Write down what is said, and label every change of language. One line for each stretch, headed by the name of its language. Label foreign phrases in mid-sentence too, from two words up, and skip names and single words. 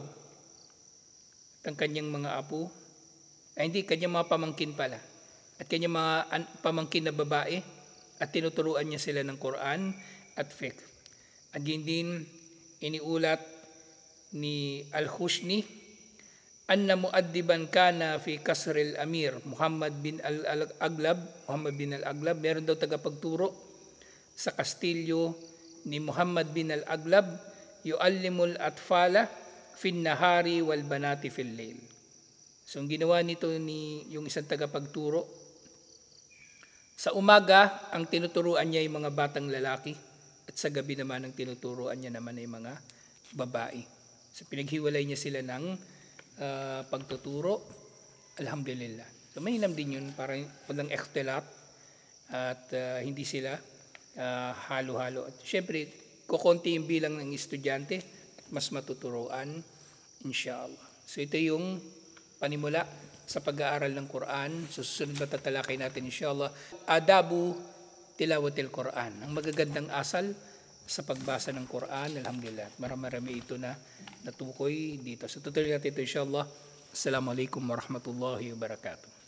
Filipino: At ang kanyang mga apo, kanyang mga pamangkin pala. At kanyang mga pamangkin na babae at tinuturuan niya sila ng Quran at fiqh. At yun din iniulat ni Al-Khushni,
Arabic: أن مؤدبا كان في قصر الأمير محمد بن الأغلب,
Filipino: meron daw tagapagturo sa kastilyo ni Muhammad bin al-Aglab,
Arabic: يعلم الأطفال في النهار والبنات في الليل.
Filipino: So ang ginawa nito yung isang tagapagturo, sa umaga ang tinuturuan niya yung mga batang lalaki at sa gabi naman ang tinuturuan niya naman ay mga babae. So pinaghiwalay niya sila ng pagtuturo. Alhamdulillah. So mainam din yun para walang ikhtilat at hindi sila halo-halo. At syempre, kukunti yung bilang ng estudyante at mas matuturuan, inshallah. So ito yung panimula sa pag-aaral ng Quran. Susunod na tatalakay natin, inshallah,
Arabic: آداب تلاوة القرآن.
Filipino: Ang magagandang asal sa pagbasa ng Quran. Alhamdulillah. Marami ito na natukoy dito. So tutuloy natin ito, inshallah.
Arabic: السلام عليكم ورحمة الله وبركاته.